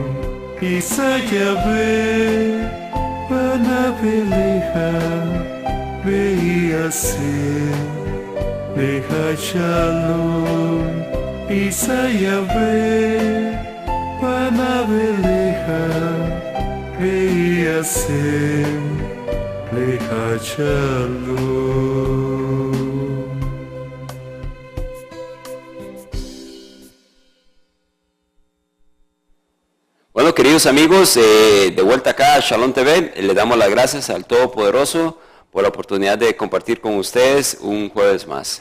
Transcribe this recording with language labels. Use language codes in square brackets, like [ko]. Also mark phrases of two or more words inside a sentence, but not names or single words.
[he] ישא יהוה פניו אליך וישם לך שלום. ישא יהוה פניו אליך וישם לך שלום. [es] Bueno, queridos amigos, de vuelta acá a Shalom TV, le damos las gracias al Todopoderoso por la oportunidad de compartir con ustedes un jueves más.